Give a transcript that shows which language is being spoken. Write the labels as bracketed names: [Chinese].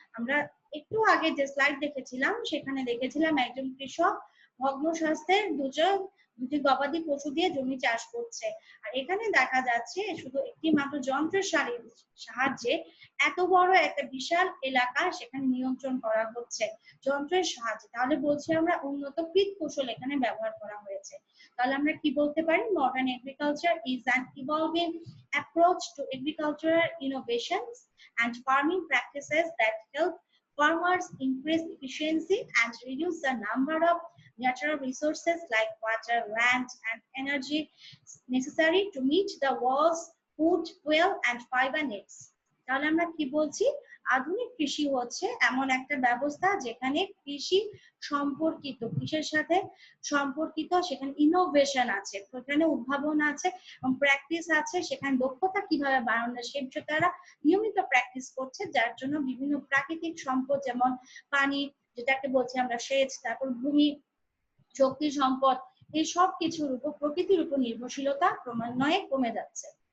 [Bangla] আমরা একটু আগে যে স্লাইড দেখেছিলাম সেখানে দেখেছিলাম একজন কৃষক ভগ্ন স্বাস্থ্যের দুটি গবাদি পশু দিয়ে জমি চাষ করছে, আর এখানে দেখা যাচ্ছে শুধু একটি মাত্র যন্ত্রের সাহায্যে এত বড় একটা বিশাল এলাকা সেখানে নিয়ন্ত্রণ করা হচ্ছে যন্ত্রের সাহায্যে। তাহলে বলছি আমরা উন্নত কৌশল এখানে ব্যবহার করা হয়েছে। তাহলে আমরা কি বলতে পারি, [English] Modern agriculture is an evolving approach to agricultural innovations and farming practices that help farmers increase efficiency and reduce the number of natural resources like water, land, and energy necessary to meet the world's food, fuel, and fiber needs. [Bangla] তাহলে আমরা কি বলছি, আধুনিক কৃষি হচ্ছে এমন একটা ব্যবস্থা যেখানে কৃষি সম্পর্কিত, কৃষির সাথে সম্পর্কিত সেখানে ইনোভেশন আছে, সেখানে উদ্ভাবন আছে এবং প্র্যাকটিস আছে, সেখানে দক্ষতা কিভাবে বাড়ানো যায় সে বিষয়ে তারা নিয়মিত প্র্যাকটিস করছে, যার জন্য বিভিন্ন প্রাকৃতিক সম্পদ যেমন পানি যেটাকে বলছি আমরা সেচ, তারপর ভূমি, শক্তি সম্পদ, এই সব কিছুর উপর প্রকৃতির উপর নির্ভরশীলতা ক্রমান্বয়ে কমে যাচ্ছে।